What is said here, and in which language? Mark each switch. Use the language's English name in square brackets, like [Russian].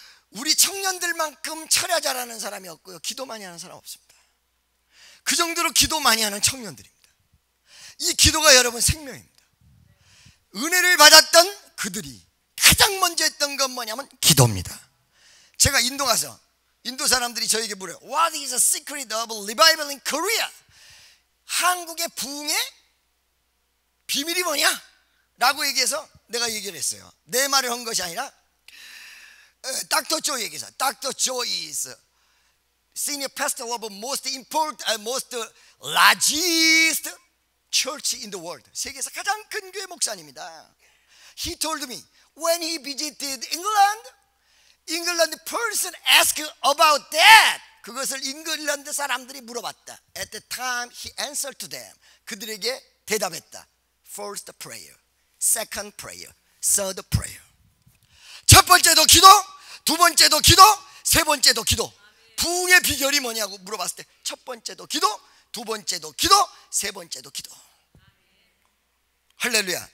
[Korean] 우리 청년들만큼 철야 잘하는 사람이 없고요, 기도 많이 하는 사람 없습니다. 그 정도로 기도 많이 하는 청년들입니다. 이 기도가 여러분 생명입니다. 은혜를 받았던 그들이 가장 먼저 했던 건 뭐냐면 기도입니다. 제가 인도 가서 인도 사람들이 저에게 물어요. [English] What is the secret of revival in Korea? [Korean] 한국의 부흥의 비밀이 뭐냐? 라고 얘기해서 내가 얘기를 했어요. 내 말을 한 것이 아니라 닥터 조 [English] 얘기해서, 닥터 조 is senior pastor of most important, most largest church in the world. [Korean] 세계에서 가장 큰 교회 목사님이다. [English] He told me when he visited England, England person asked about that. [Korean] 그것을 잉글랜드 사람들이 물어봤다. [English] At the time he answered to them. [Korean] 그들에게 대답했다. [English] First prayer, second prayer, third prayer. [Korean] 첫 번째도 기도, 두 번째도 기도, 세 번째도 기도. 부흥의 비결이 뭐냐고 물어봤을 때 첫 번째도 기도, 두 번째도 기도, 세 번째도 기도. 할렐루야.